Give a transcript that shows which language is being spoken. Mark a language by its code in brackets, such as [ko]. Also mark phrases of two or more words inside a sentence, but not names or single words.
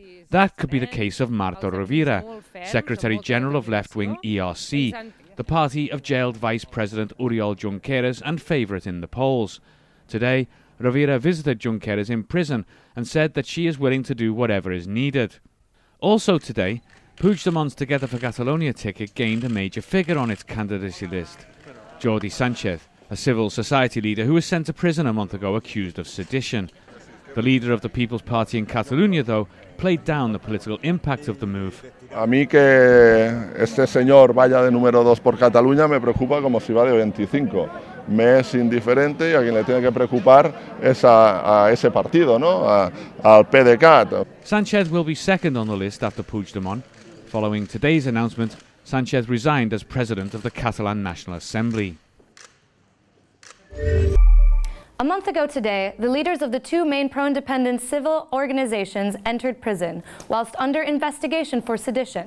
[en] That could be the case of Marta Rovira, Secretary-General of left-wing ERC, the party of jailed Vice President Oriol Junqueras and favourite in the polls. Today, Rovira visited Junqueras in prison and said that she is willing to do whatever is needed. Also today, Puigdemont's Together for Catalonia ticket gained a major figure on its candidacy list. Jordi Sánchez, a civil society leader who was sent to prison a month ago accused of sedition. The leader of the People's Party in Catalonia, though, played down the political impact of the move. [es] A mí que este señor vaya de número 2 por Cataluña me preocupa como si va de 25. Me es indiferente y a quien le tiene que preocupar es a ese partido, ¿no? Al PDeCAT. [en] Sánchez will be second on the list after Puigdemont. Following today's announcement, Sánchez resigned as president of the Catalan National Assembly. A month ago today, the leaders of the two main pro-independence civil organizations entered prison, whilst under investigation for sedition.